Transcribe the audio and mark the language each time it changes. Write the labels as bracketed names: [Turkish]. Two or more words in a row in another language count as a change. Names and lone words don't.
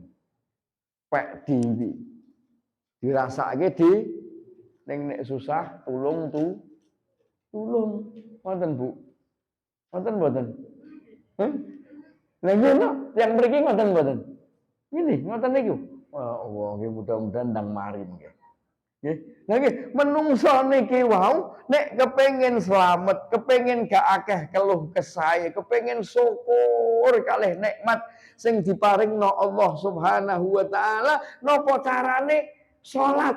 [Javanese] Pek dirasake ning nek susah tulung tulung. Wonten Bu. Wonten mboten? Hah? Lah ngono, yang mriki ngoten mboten? Ngene, ngoten niku. Allah nggih mudah-mudahan ndang marin nggih. Nggih. Lah nggih, menungso niki wau nek kepengin slamet, kepengin gak akeh keluh kesah, kepengin syukur kalih nikmat sing diparingno [Arabic] الله سبحانه وتعالى, [Javanese] napa carane salat.